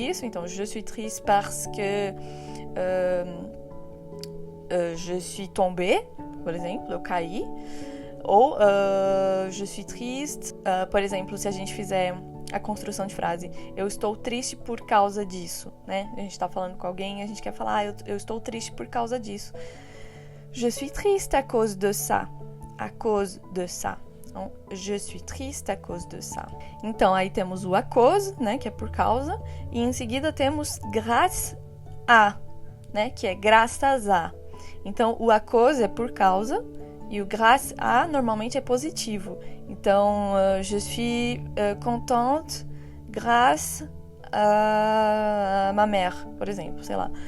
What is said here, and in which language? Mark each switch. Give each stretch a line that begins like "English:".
Portuguese: Então,
French: je suis triste parce que je suis tombée,
Portuguese: por exemplo, eu caí. Ou
French: je suis triste,
Portuguese: por exemplo, se a gente fizer a construção de frase. Eu estou triste por causa disso, né? A gente tá falando com alguém e a gente quer falar, eu estou triste por causa disso.
French: Je suis triste à cause de ça. À cause de ça. Então, je suis triste à cause de ça.
Portuguese: Então, aí temos o à cause, né? Que é por causa. E em seguida temos grâce à, né? Que é graças a. Então, o à cause é por causa. E o grâce à normalmente é positivo. Então,
French: je suis contente grâce à ma mère,
Portuguese: por exemplo, sei lá.